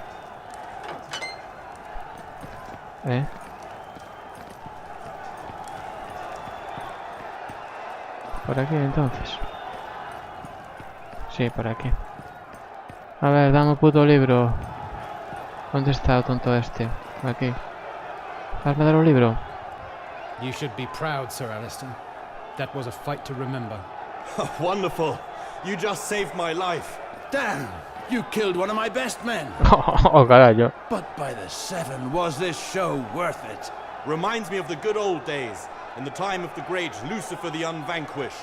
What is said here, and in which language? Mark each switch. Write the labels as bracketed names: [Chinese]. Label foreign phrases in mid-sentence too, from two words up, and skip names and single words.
[Spanish] Por aquí entonces. [Galician] Sí, por aquí. A ver, dame o puto libro. Onde está o tonto este? Aquí. Hazme dar o libro. [English] You should be proud, Sir Alistair. That was a fight to remember. Wonderful! You just saved my life. Damn! You killed one of my best men. [Galician] Oh, carallo. [English] But by the seven, was this show worth it? Reminds me of the good old days, in the time of the great Lucifer the Unvanquished.